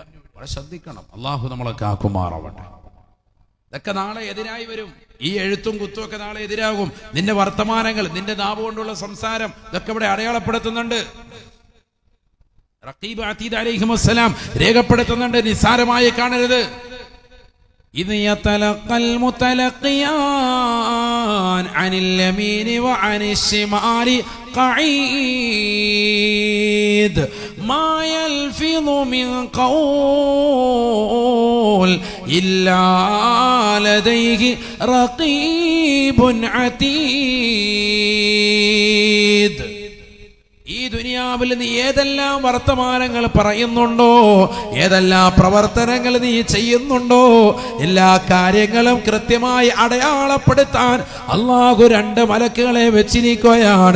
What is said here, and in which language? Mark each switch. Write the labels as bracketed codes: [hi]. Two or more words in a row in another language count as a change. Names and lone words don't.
[ml] വളരെ ശ്രദ്ധിക്കണം. അള്ളാഹു നമ്മളെ കാക്കുമാറാവട്ടെ. ഇതൊക്കെ നാളെ എതിരായി വരും. ഈ എഴുത്തും കുത്തും ഒക്കെ നാളെ എതിരാകും. നിന്റെ വർത്തമാനങ്ങൾ, നിന്റെ നാവ് കൊണ്ടുള്ള സംസാരം, ഇതൊക്കെ ഇവിടെ അടയാളപ്പെടുത്തുന്നുണ്ട്. റഖീബ് അതീദ് അലൈഹിമുസ്സലാം രേഖപ്പെടുത്തുന്നുണ്ട്. നിസ്സാരമായി കാണരുത്. [ar] إذ يتلقى المتلقيان عن اليمين وعن الشمال قعيد ما يلفظ من قول إلا لديه رقيب عتيد. [ml] ഈ ദുനിയാ ദുനിയാവിൽ നീ ഏതെല്ലാം വർത്തമാനങ്ങൾ പറയുന്നുണ്ടോ, ഏതെല്ലാം പ്രവർത്തനങ്ങൾ നീ ചെയ്യുന്നുണ്ടോ, എല്ലാ കാര്യങ്ങളും കൃത്യമായി അടയാളപ്പെടുത്താൻ അല്ലാഹു 2 മലക്കുകളെ വെച്ചിരിക്കുകയാണ്.